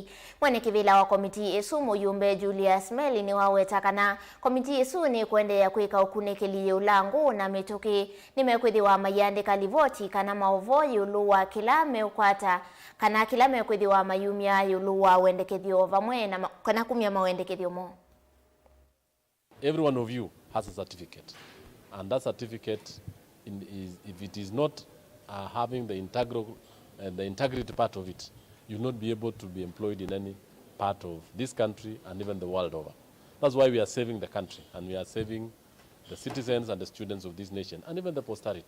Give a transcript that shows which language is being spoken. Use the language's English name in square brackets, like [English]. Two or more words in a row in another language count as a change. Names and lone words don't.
[Kamba] Mwene kivila wa komiti isu muyumbe Julius Meli ni wawetakana komiti isu ni kuende ya kuika ukunekeli ulangu na mituki nimekwithi wa mayande kalivoti kana Mauvoo yulu wa kila meukwata kana kila mekwithi wa mayumia yulu wa wendekethio vamwe na kana kumia mawendekethio mo. [English] Every one of you has a certificate, and that certificate if it is not having the integrity part of it, you will not be able to be employed in any part of this country and even the world over. That's why we are saving the country and we are saving the citizens and the students of this nation and even the posterity.